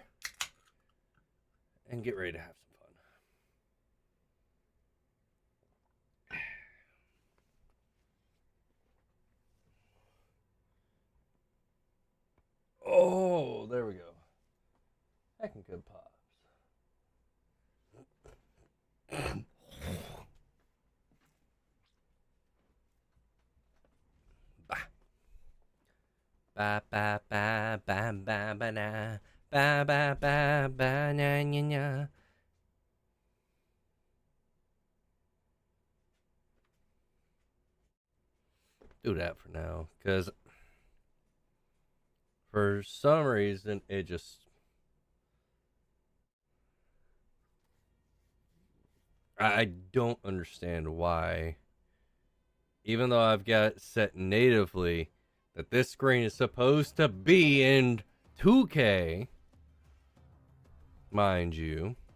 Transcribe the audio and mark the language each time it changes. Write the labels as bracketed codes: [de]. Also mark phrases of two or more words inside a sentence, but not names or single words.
[en] And get ready to have some fun. Oh, there we go. Heckin' good pops. Ba ba ba ba ba ba na ba ba ba ba na nya nya. Do that for now, because for some reason it just I don't understand why, even though I've got it set natively that this screen is supposed to be in 2K, mind you.